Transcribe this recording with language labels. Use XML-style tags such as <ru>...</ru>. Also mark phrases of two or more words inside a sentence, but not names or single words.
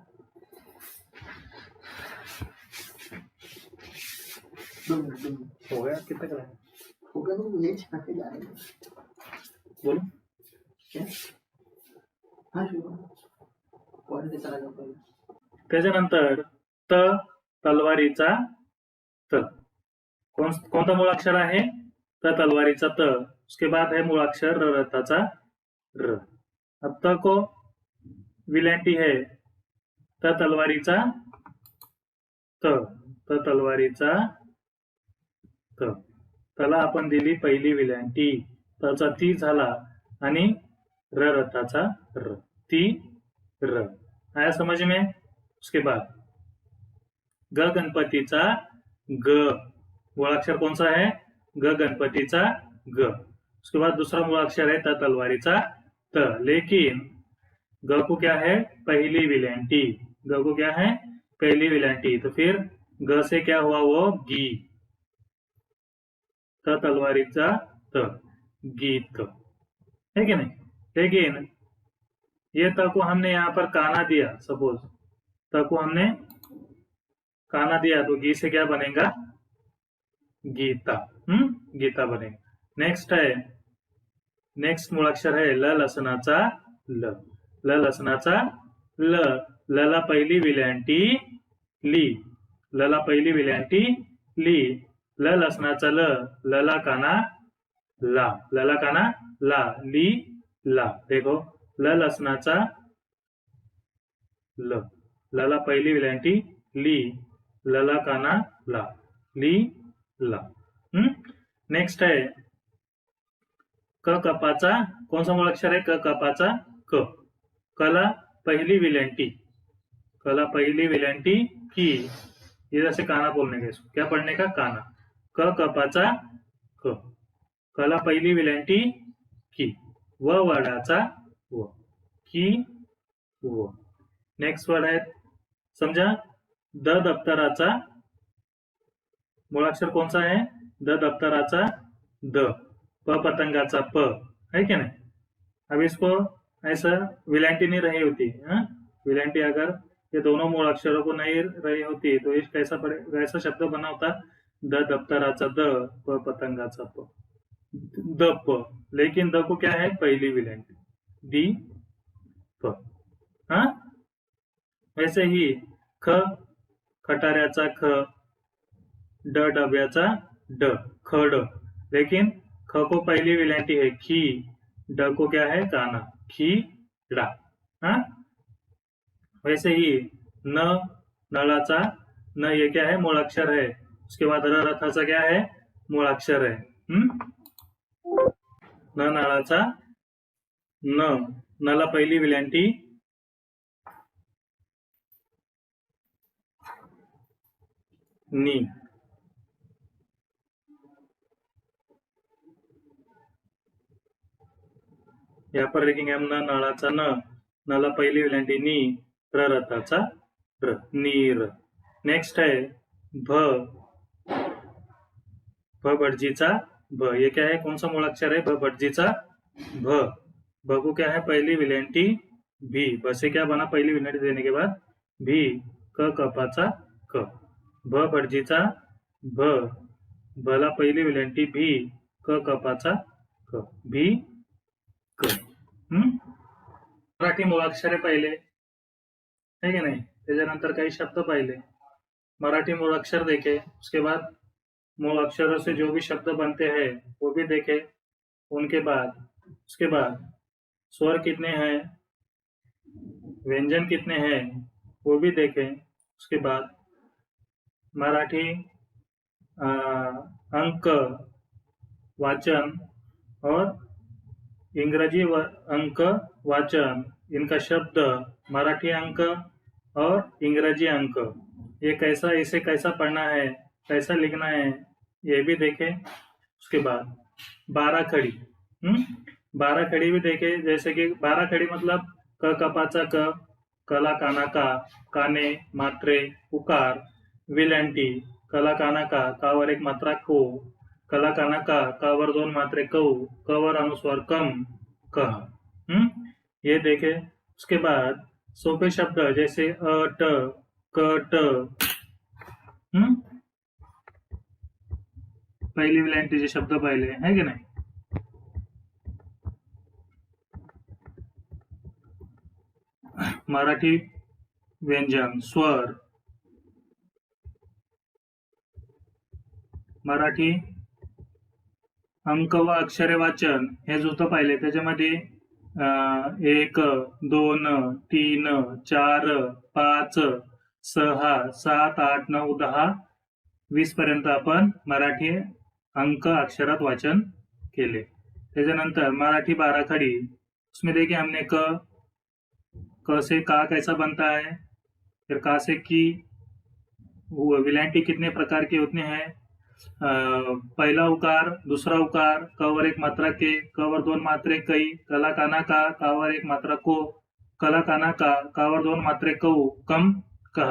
<hi>हो गया कितना का हो गया, तो यही छिपा के जा रहे हैं। बोलो क्या? हाँ पॉइंट चला जाओ पहले।</hi> <mr>त्याच्यानंतर त तलवारीचा त कोणता मूळाक्षर आहे त तलवारीचा त,</mr> <hi>उसके बाद है मूळाक्षर</hi> <mr>र रथाचा र।</mr> <hi>अब त को विलेंटी है</hi> <mr>त तलवारीचा त, त तलवारीचा त, त्याला आपण दिली पहिली विलेंटी, तचा ती झाला आणि र रथाचा र, ती र।</mr> <hi>आया समझ में? उसके बाद</hi> <mr>ग गणपतीचा ग,</mr> <hi>मूळाक्षर कौन सा है</hi> <mr>ग गणपतीचा ग।</mr> <hi>उसके बाद दूसरा मूळाक्षर है</hi> <mr>त तलवारीचा त,</mr> <hi>लेकिन ग को क्या है पहली विलेंटी, ग को क्या है पहली विलेंटी, तो फिर ग से क्या हुआ वो गी,</hi> <mr>त तलवारीचा त,</mr> <hi>गीत है कि नहीं। लेकिन ये त को हमने यहाँ पर काना दिया, सपोज त को हमने काना दिया तो गी से क्या बनेगा गीता, गीता बनेगा। नेक्स्ट है, नेक्स्ट मूळाक्षर है</hi> <mr>ल लसणाचा ल, ल लसणाचा ल, लला पहिली विलेंटी ली, लला पहिली विलेंटी ली, ल लसणाचा ल, लला काना ला, लला काना ला, ली ला। देखो ल लसणाचा ल, लला पहिली विलेंटी ली, लला काना ला, ली ला।</mr> <hi>नेक्स्ट है</hi> <mr>क कपाचा,</mr> <hi>कौन सा मूळाक्षर है</hi> <mr>क कपाचा क,</mr> <hi>कला पहली विलेंटी, कला पहली विलेंटी की, इधर से काना बोलने का, इसको क्या पढ़ने का काना,</hi> <mr>क कपाचा क, कला पहिली विलेंटी की, व वडाचा व, की व।</mr> <hi>नेक्स्ट वर्ड है समझा</hi> <mr>द दप्तराचा,</mr> <hi>मूळाक्षर कौन सा है</hi> <mr>द दप्तराचा द, प पतंगाचा प,</mr> <hi>है क्या नहीं। अब इसको ऐसा विलेंटी नहीं रही होती, विलेंटी अगर ये दोनों मूळाक्षरों को नहीं रही होती तो इस कैसा पड़ेगा, ऐसा शब्द बना होता</hi> <mr>द दप्तराचा द, प पतंगाचा प, द प,</mr> <hi>लेकिन द को क्या है पहली विलेंटी दी प। हाँ वैसे ही</hi> <mr>ख खटाऱ्याचा ख, ड डब्याचा ड, खड,</mr> <hi>लेकिन ख को पहली विलेंटी है खी, ड को क्या है काना खीडा। हाँ वैसे ही</hi> <mr>न नळाचा न,</mr> <hi>ये क्या है मूळाक्षर है, उसके बाद</hi> <mr>र रथाचा</mr> <hi>क्या है मूळाक्षर है।</hi> <mr>न नळाचा न, नला पहिली विलेंटी नी,</mr> <hi>यहाँ पर लिखेंगे हम</hi> <mr>न नळाचा न, नला पहिली विलेंटी नी, र रथाचा र, नीर।</mr> <hi>नेक्स्ट है भ,</hi> <mr>भ भटजीचा भ,</mr> <hi>ये क्या है कौन सा मूळाक्षर है</hi> <mr>भ भटजीचा भ,</mr> <hi>भ को क्या है पहली विलेंटी भी, भ से क्या बना पहली विलेंटी देने के बाद भी,</hi> <mr>क कपाचा क, भ भटजीचा भ, भला पहिली विलंटी भी, क कपाचा क, भी क. मराठी मुळाक्षरे पाहिले</mr> <hi>है कि नहीं,</hi> <mr>त्याच्यानंतर काही शब्द पाहिले.</mr> <hi>मराठी मूलाक्षर देखे, उसके बाद मूल अक्षरों से जो भी शब्द बनते हैं वो भी देखे. उसके बाद स्वर कितने हैं, व्यंजन कितने हैं वो भी देखें. उसके बाद</hi> <mr>मराठी अंक वाचन</mr> <hi>और</hi> <mr>इंग्रजी अंक वाचन,</mr> <hi>इनका शब्द, मराठी अंक और इंग्रजी अंक, ये कैसा, इसे कैसा पढ़ना है, कैसा लिखना है, ये भी देखें. उसके बाद 12 खड़ी, 12 खड़ी भी देखे. जैसे कि 12 खड़ी मतलब</hi> <mr>क कपाचा क, कला काना का, काने मात्रे उकार, विलंटी, कला काना का, कावर एक मात्रा को, कला काना का, कावर 2 मात्रे कौ, कवर अनुस्वार कम कह.</mr> <hi>ये देखे. उसके बाद</hi> <mr>सोपे शब्द</mr> <hi>जैसे अ ट क ट,</hi> <mr>पहिली विलंटीचे शब्द पाहिले है की नाही. मराठी व्यंजन स्वर, मराठी अंक व अक्षरे वाचन हे जुळतं पाहिले. त्याच्यामध्ये 1 2 3 4 5 6 7 8 9 10 20 पर्यंत आपण मराठी अंक अक्षरात वाचन केले.</mr> <hi>त्याच्यानंतर मराठी 12 खड़ी, उसमें देखिए हमने क से का कैसा बनता है, फिर का से की, विलंटी कितने प्रकार के होते हैं, पहला उकार, दूसरा उकार,</hi> <mr>कवर एक मात्रा के, कवर 2 मात्रे कई, कला काना का, कावर एक मात्रा को, कला काना का, कावर 2 मात्रे कौ, कम कहा.</mr>